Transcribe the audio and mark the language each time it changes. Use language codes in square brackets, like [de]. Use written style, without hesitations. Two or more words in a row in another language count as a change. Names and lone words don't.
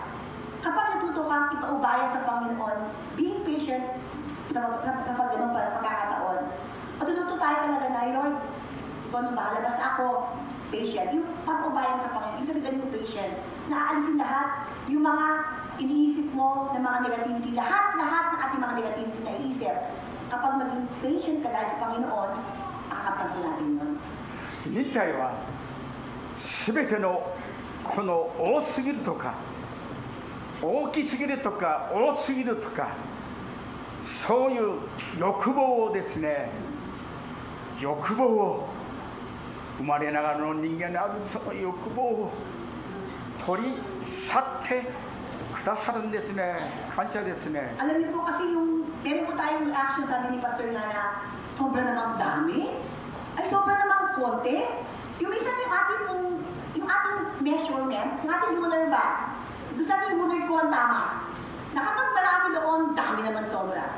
[tl] Kapag natuto kang ipaubaya sa Panginoon, [en] being patient [tl] kapag ganun pagkakataon, matututo tayo talaga na, Lord, ikaw nang bahala, basta ako, patient. Yung pag-ubayan sa Panginoon, ibig sabihin yung patient, naaalisin lahat yung mga iniisip mo ng mga negativity, lahat ng ating mga negativity na iisip. Kapag maging patient ka dahil sa Panginoon, akapag mo natin yun. [ja] 忍耐は全てのこの多すぎるとか大きすぎるとか多すぎるとかそういう欲望をですね、欲望を生まれながらの人間のあるその欲望を取り去ってくださるんですね。感謝ですね。 [tl] Alam niyo po kasi yung meron po tayong reaction, sabi ni Pastor nga na sobra namang dami, ay sobra namang konti. Yung isa yung ating measurement, yung ating ruler ba? Gusto natin yung ruler ko ang tama. Na kapag marami doon, dami naman sobra.